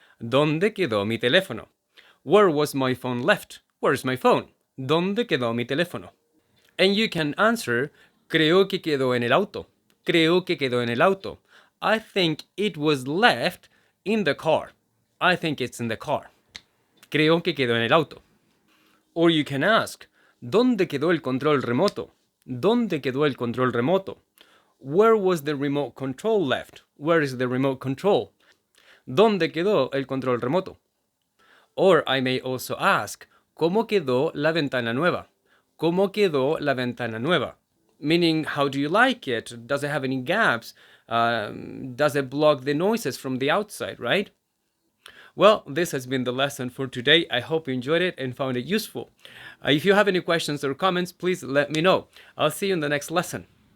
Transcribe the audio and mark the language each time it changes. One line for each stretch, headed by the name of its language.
Spanish: ¿Dónde quedó mi teléfono?
English: Where was my phone left? Where's my phone?
Spanish: ¿Dónde quedó mi teléfono?
English: And you can answer
Spanish: Creo que quedó en el auto. Creo que quedó en el auto.
English: I think it was left in the car. I think it's in the car.
Spanish: Creo que quedó en el auto.
English: Or you can ask,
Spanish: ¿Dónde quedó el control remoto? ¿Dónde quedó el control remoto?
English: Where was the remote control left? Where is the remote control?
Spanish: ¿Dónde quedó el control remoto?
English: Or I may also ask,
Spanish: ¿Cómo quedó la ventana nueva? ¿Cómo quedó la ventana nueva?
English: Meaning, how do you like it? Does it have any gaps? Does it block the noises from the outside, right? Well, this has been the lesson for today. I hope you enjoyed it and found it useful. If you have any questions or comments, please let me know. I'll see you in the next lesson.